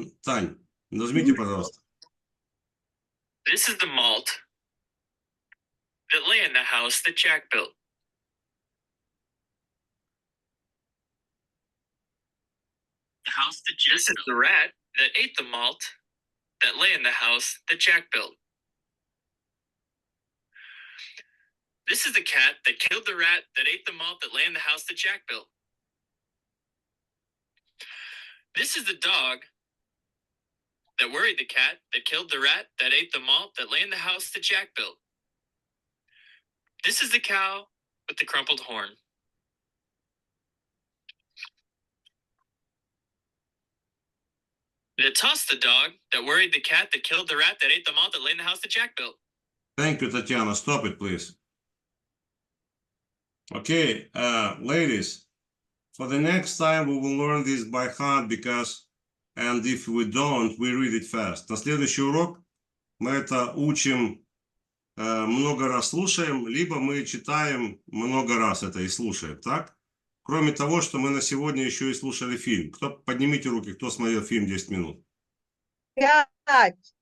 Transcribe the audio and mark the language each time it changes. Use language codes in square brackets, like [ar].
[ru] Тань, нажмите, пожалуйста. [en] This is the malt that lay in the house that Jack built. This is the rat that ate the malt that lay in the house that Jack built. This is the cat that killed the rat that ate the malt that lay in the house that Jack built. This is the dog that worried the cat that killed the rat that ate the malt that lay in the house that Jack built. This is the cow with the crumpled horn. It tossed the dog that worried the cat that killed the rat that ate the malt that lay in the house that Jack built. Thank you, Tatiana. Stop it, please. Okay, ladies, for the next time we will learn this by heart because, and if we don't, we read it fast. [ru] На следующий урок мы это учим, много раз слушаем, либо мы читаем много раз это и слушаем, так? Кроме того, что мы на сегодня еще и слушали фильм. Поднимите руки, кто смотрел фильм 10 минут? 5.